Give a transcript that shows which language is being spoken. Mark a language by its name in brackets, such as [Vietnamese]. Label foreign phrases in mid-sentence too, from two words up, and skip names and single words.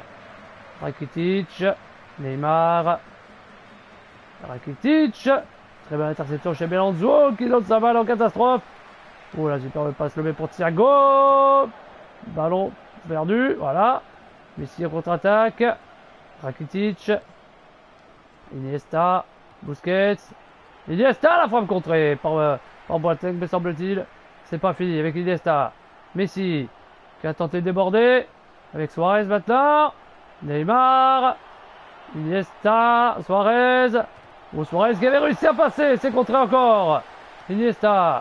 [French] Rakitic, Neymar, Rakitic. Très bonne interception chez Alonso qui donne sa balle en catastrophe. Oh là, super passe le met pour Thiago. Ballon perdu, voilà. Messi en contre-attaque. Rakitic. Iniesta. Busquets. Iniesta, la frappe contrée par Boateng, me semble-t-il. C'est pas fini avec Iniesta. Messi qui a tenté de déborder. Avec Suarez maintenant. Neymar. Iniesta. Suarez. Oh, Suarez qui avait réussi à passer. C'est contré encore. Iniesta.